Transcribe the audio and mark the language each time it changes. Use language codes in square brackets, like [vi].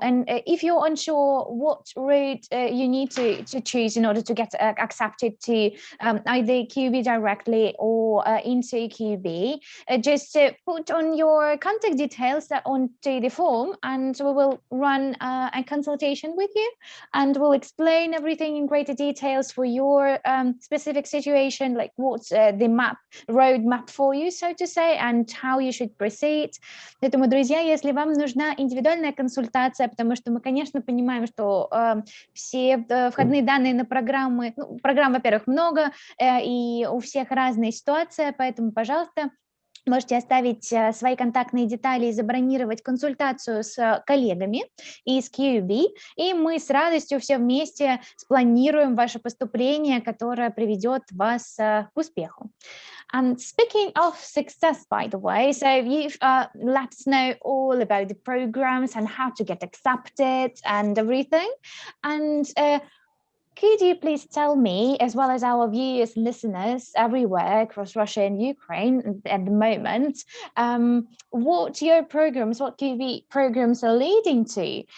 [en] And if you're unsure what route you need to choose in order to get accepted to either QB directly or into QB, just put on your contact details onto the form, and we will run a consultation with you, and we'll explain everything in greater details for your specific situation, like what's the roadmap for you, so to say, and how you should proceed. [ru] Поэтому, друзья, если вам нужна индивидуальная консультация, потому что мы, конечно, понимаем, что все входные данные на программы, программ, во-первых, много, и у всех разная ситуация, поэтому, пожалуйста, можете оставить свои контактные детали и забронировать консультацию с коллегами из QB, и мы с радостью все вместе спланируем ваше поступление, которое приведет вас к успеху. [en] And speaking of success, by the way, so you've let us know all about the programs and how to get accepted and everything. And could you please tell me, as well as our viewers and listeners everywhere across Russia and Ukraine at the moment, what your programs, what QB programs are leading to?